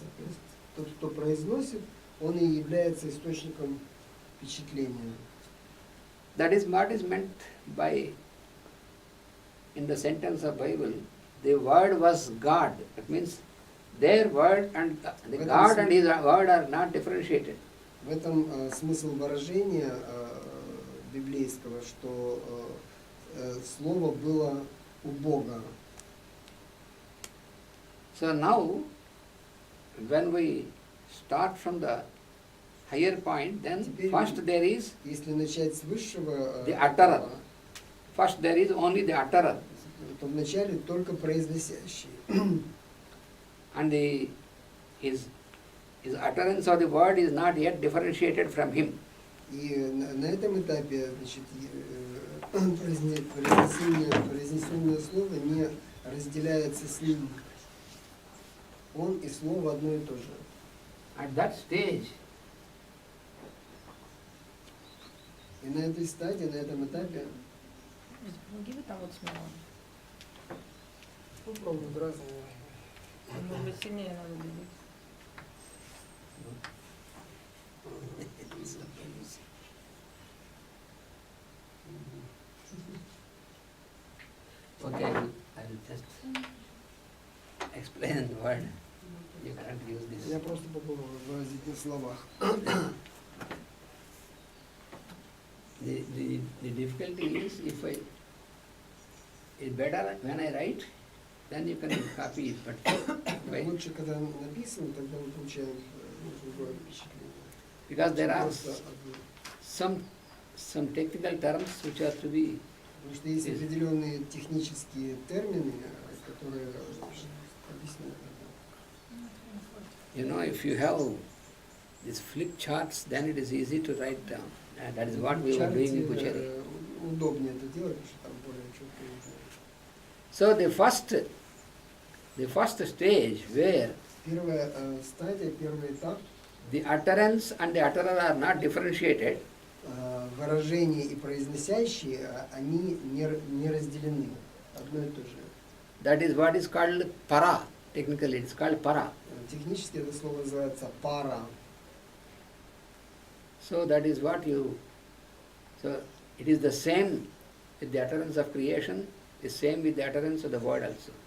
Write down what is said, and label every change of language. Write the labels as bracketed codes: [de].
[ru] То есть тот, кто произносит, он и является источником впечатления. [en] That is what is meant by, in the sentence of Bible, the word was God. That means their word and the God and his word are not differentiated. [ru] В этом смысл выражения библейского, что слово было у Бога. [en] So now, when we start from the higher point, then first there is [ru] Если начать с высшего, [en] the utterer. First there is only the utterer. [ru] то вначале только произносящий. [en] And his utterance of the word is not yet differentiated from him. [ru] И на этом этапе, значит, произнесенное слово не разделяется с ним. Он и слово одно и то же. [en] At that stage, [ru] И на этой стадии, на этом этапе Помоги вы там вот смело. попробуют разные. Может быть, сильнее надо двигать. [en] okay, I will just explain the word. You can't use this. [ru] Я просто попробую выразить на словах. [en] The difficulty is if it's better when I write, then you can copy it. But why? [ru] Лучше, когда написано, тогда мы получаем другое впечатление. [en] Because there are [ru] Просто одно. [en] some some technical terms which are to be. [ru] Потому что есть определенные технические термины, которые объясняют. [en] You know, if you have these flip charts, then it is easy to write down. And that is what we were doing in Kucheri. [ru] Удобнее это делать, потому что там более четко видно. [en] So the first stage where [ru] Первая стадия, первый этап, [en] the utterance and the utterer are not differentiated, [ru] выражение и произносящие, они не разделены, одно и то же. [en] that is what is called para. Technically, it's called para. [ru] Технически это слово называется пара. [en] So that is what you. So it is the same with the utterance of creation, is same with the utterance of the word also.